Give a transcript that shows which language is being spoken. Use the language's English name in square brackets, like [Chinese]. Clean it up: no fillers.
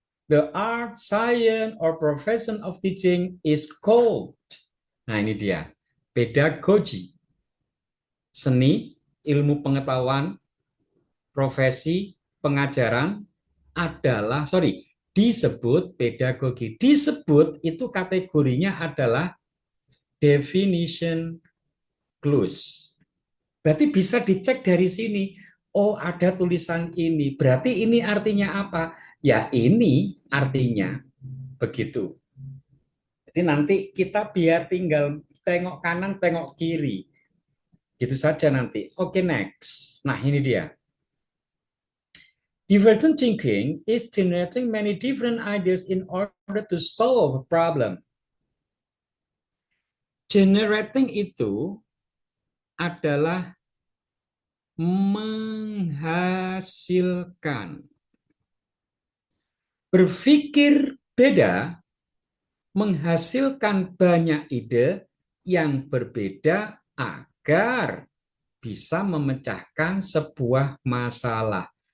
[English] The art, science, or profession of teaching is called. [Indonesian] Nah ini dia. Pedagogi. Seni, ilmu pengetahuan, profesi, pengajaran adalah, disebut pedagogi. Disebut itu kategorinya adalah definition clause. Berarti bisa dicek dari sini. Oh, ada tulisan ini. Berarti ini artinya apa? Ya, ini artinya begitu. Jadi nanti kita biar tinggal tengok kanan, tengok kiri. Gitu saja nanti. Oke, next. Nah, ini dia. [English] Divergent thinking is generating many different ideas in order to solve a problem. [Indonesian] Generating itu adalah menghasilkan. Berpikir beda menghasilkan banyak ide yang berbeda agar bisa memecahkan sebuah masalah.